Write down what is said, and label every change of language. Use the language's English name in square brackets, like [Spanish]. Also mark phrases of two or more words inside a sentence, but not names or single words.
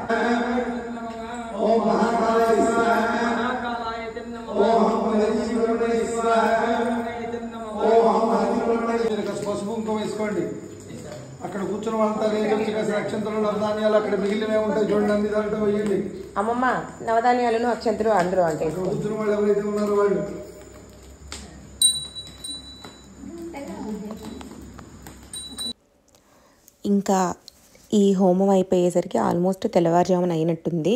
[Sanskrit] ओम महाकालाय स्वाहा महाकालाय नमः ओम हरिशिवराय स्वाहा ओम हरिशिवराय [Telugu] పసుపుంకం వేసుకోండి. అక్కడ కూర్చున్న వాళ్ళంతా లేచి అక్షంతలు నవధాన్యాలు అక్కడ మిగిలినవే ఉంటాయి చూడండి, అన్ని దాంట్లో వేయండి. అమ్మమ్మ నవధాన్యాలను అక్షంతలు అందరూ అంటే కూర్చున్న వాళ్ళు ఎవరైతే ఉన్నారో వాళ్ళు ఇంకా ఈ హోమం అయిపోయేసరికి ఆల్మోస్ట్ తెల్లవారుజామున అయినట్టుంది.